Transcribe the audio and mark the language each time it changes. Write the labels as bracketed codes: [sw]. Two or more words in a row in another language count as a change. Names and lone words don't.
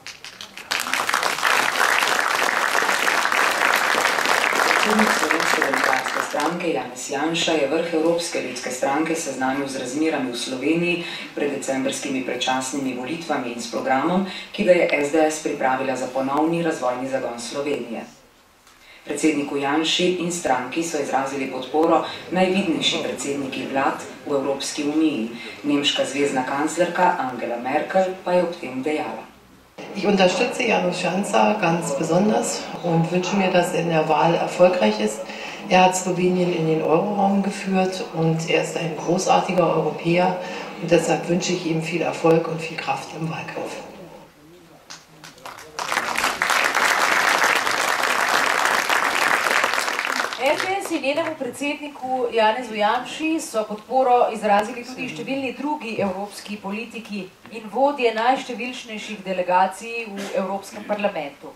[sl] Predsednik Slovenske demokratske stranke Janez Janša je vrh Evropske ljudske stranke seznanil z razmerami v Sloveniji pred decembrskimi predčasnimi volitvami in s programom, ki ga je SDS pripravila za ponovni razvojni zagon Slovenije. Predsedniku Janši in stranki so izrazili podporo najvidnejši predsedniki vlad v Evropski uniji. Nemška zvezna kanclerka Angela Merkel pa je ob tem dejala. [de] Ich unterstütze Janusz Janša ganz besonders und wünsche mir, dass er in der Wahl erfolgreich ist. Er hat Slowenien in den Euroraum geführt und er ist ein großartiger Europäer und deshalb wünsche ich ihm viel Erfolg und viel Kraft im Wahlkampf. [sl] SDS in njenemu predsedniku Janezu Janši so podporo izrazili tudi številni drugi evropski politiki in vodje najštevilčnejših delegacij v Evropskem parlamentu.